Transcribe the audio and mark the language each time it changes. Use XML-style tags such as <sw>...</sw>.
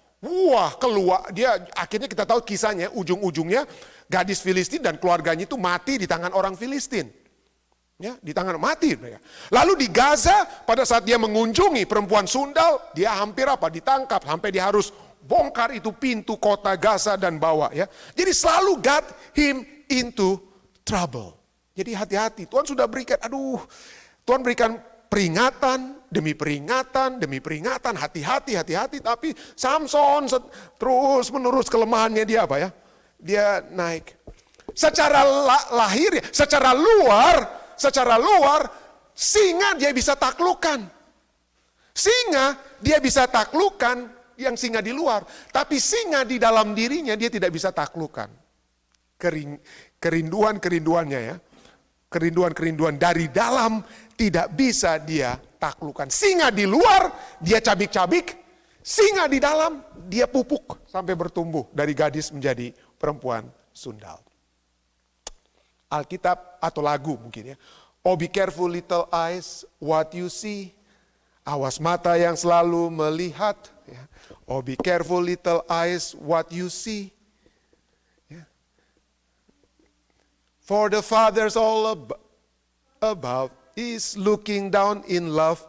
<id>Wah, keluar dia, akhirnya kita tahu kisahnya, ujung-ujungnya gadis Filistin dan keluarganya itu mati di tangan orang Filistin. Ya, di tangan mati mereka. Lalu di Gaza pada saat dia mengunjungi perempuan sundal, dia hampir ditangkap sampai dia harus bongkar itu pintu kota Gaza dan bawa ya. Jadi selalu</id> <en>got him into trouble.</en> <id>Jadi hati-hati, Tuhan sudah berikan, Tuhan berikan peringatan demi peringatan demi peringatan, hati-hati, tapi Samson terus menerus kelemahannya dia apa ya? Dia naik. Secara lahir, secara luar singa dia bisa taklukkan. Singa dia bisa taklukkan yang singa di luar, tapi singa di dalam dirinya dia tidak bisa taklukkan. Kerinduannya ya. Kerinduan dari dalam tidak bisa dia taklukkan. Singa di luar dia cabik-cabik, singa di dalam dia pupuk sampai bertumbuh dari gadis menjadi perempuan sundal. Alkitab atau lagu mungkin ya.</id> <en>Oh be careful little eyes what you see.</en> <id>Awas mata yang selalu melihat.</id> <en>Ya. Oh be careful little eyes what you see. For the fathers all above is looking down in love.</en>